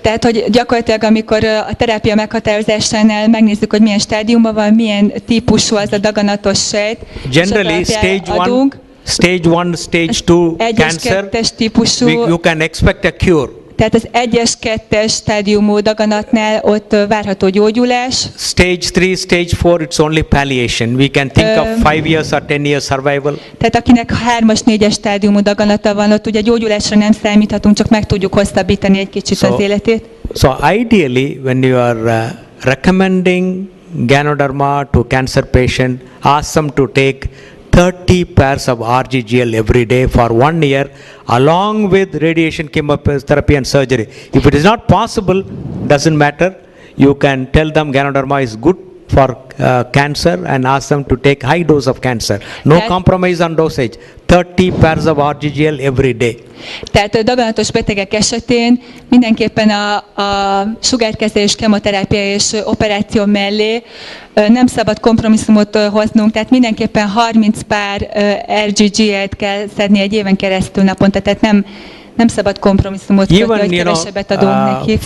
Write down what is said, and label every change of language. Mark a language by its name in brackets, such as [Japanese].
[Hungarian] Tehát, hogy gyakorlatilag, amikor a terápia meghatározásánál megnézzük, hogy milyen stádiumban van, milyen típusú az a daganatos sejt. [English] Generally, stage 1, stage 2 cancer, you can expect a cure. [Hungarian] Tehát az 1-es, 2-es stádiumú daganatnál ott várható gyógyulás. [English] Stage 3, stage 4, it's only palliation. We can think of 5 years or 10 years survival. [Hungarian] Tehát akinek 3-as, 4-es stádiumú daganata van, ott ugye gyógyulásra nem számíthatunk, csak meg tudjuk hosszabbítani egy kicsit az életét. [English] So ideally, when you are recommending Ganoderma to cancer patient, ask them to take 30 pairs of RGGL every day for 1 year, along with radiation, chemotherapy and surgery. If it is not possible, doesn't matter. You can tell them Ganoderma is good for cancer and ask them to take high dose of cancer. No compromise on dosage. 30 pairs of RGGL every day. [Hungarian] Tehát a daganatos betegek esetén mindenképpen a sugárkezelés, kemoterápia és operáció mellé nem szabad kompromisszumot hoznunk, tehát mindenképpen 30 pár RGGL-t kell szedni egy éven keresztül naponta, tehát nem szabad kompromisszumot kötni, hogy kevesebbet adunk neki.